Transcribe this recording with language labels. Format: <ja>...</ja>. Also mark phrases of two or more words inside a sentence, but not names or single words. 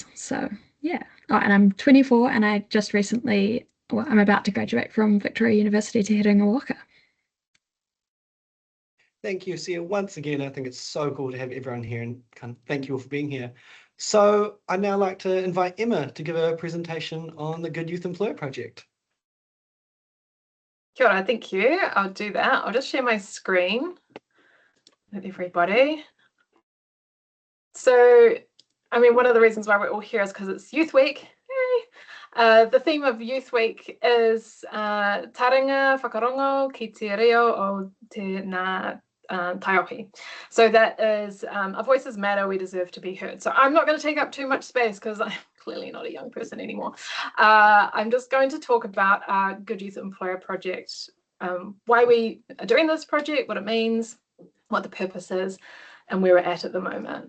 <en>So yeah, and I'm 24 and I just recently, I'm about to graduate from Victoria University Te Herenga Waka. Thank you, Sia. Once again, I think it's so cool to have everyone here and thank you all for being here. So I'd now like to invite Emma to give a presentation on the Good Youth Employer Project.</en> <mi>Kia ora,</mi> <en>thank you. I'll do that. I'll just share my screen with everybody. So, I mean, one of the reasons why we're all here is because it's Youth Week. Yay! The theme of Youth Week is</en> <mi>taringa whakarongo ki te reo o te nā taiohi.</mi> <en>So that is our voices matter, we deserve to be heard. So I'm not going to take up too much space because I'm clearly not a young person anymore. I'm just going to talk about our Good Youth Employer Project, why we are doing this project, what it means, what the purpose is, and where we're at the moment.</en>